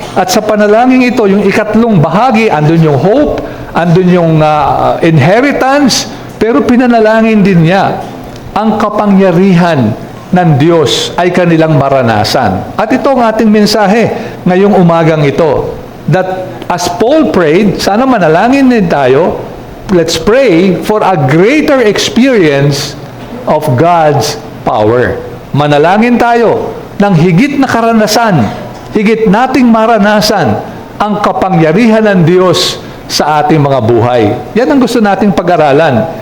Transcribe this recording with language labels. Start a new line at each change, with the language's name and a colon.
Filipino: At sa panalangin ito, yung ikatlong bahagi, andun yung hope, andun yung inheritance, pero pinanalangin din niya ang kapangyarihan ng Diyos ay kanilang maranasan. At ito ang ating mensahe ngayong umagang ito.
English: That as Paul prayed,
Filipino: sana manalangin din tayo,
English: let's pray for a greater experience of God's power.
Filipino: Manalangin tayo ng higit na karanasan, higit nating maranasan ang kapangyarihan ng Diyos sa ating mga buhay. Yan ang gusto nating pag-aralan.